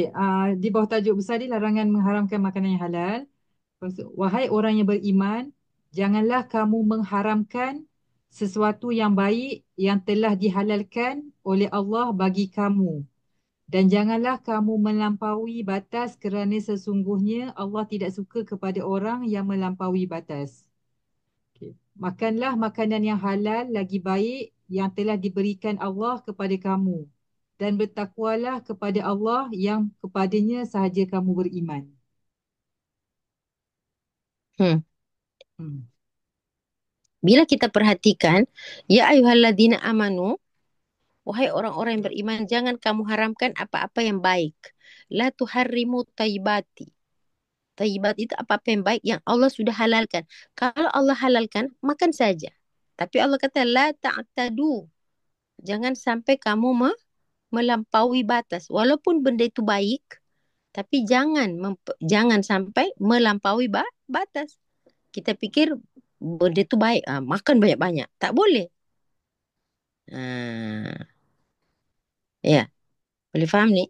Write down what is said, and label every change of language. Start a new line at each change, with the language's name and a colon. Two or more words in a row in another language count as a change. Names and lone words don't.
Malay: Di bawah tajuk besar ni larangan mengharamkan makanan yang halal. Wahai orang yang beriman, janganlah kamu mengharamkan sesuatu yang baik yang telah dihalalkan oleh Allah bagi kamu. Dan janganlah kamu melampaui batas kerana sesungguhnya Allah tidak suka kepada orang yang melampaui batas. Okay. Makanlah makanan yang halal lagi baik yang telah diberikan Allah kepada kamu. Dan bertakwalah kepada Allah yang kepadanya sahaja kamu beriman. Hmm. Hmm. Bila kita perhatikan,
Arabic: يا أيها الذين آمنوا,
Malay: wahai orang-orang yang beriman, jangan kamu haramkan apa-apa yang baik.
Arabic: لا تحرموا طيبات.
Malay: Tayyibat itu apa-apa yang baik yang Allah sudah halalkan. Kalau Allah halalkan, makan saja. Tapi Allah kata,
Arabic: لا تعتدوا.
Malay: Jangan sampai kamu melampaui batas. Walaupun benda itu baik, tapi jangan sampai melampaui batas. Kita fikir benda itu baik, makan banyak-banyak. Tak boleh. Ya, boleh faham ni?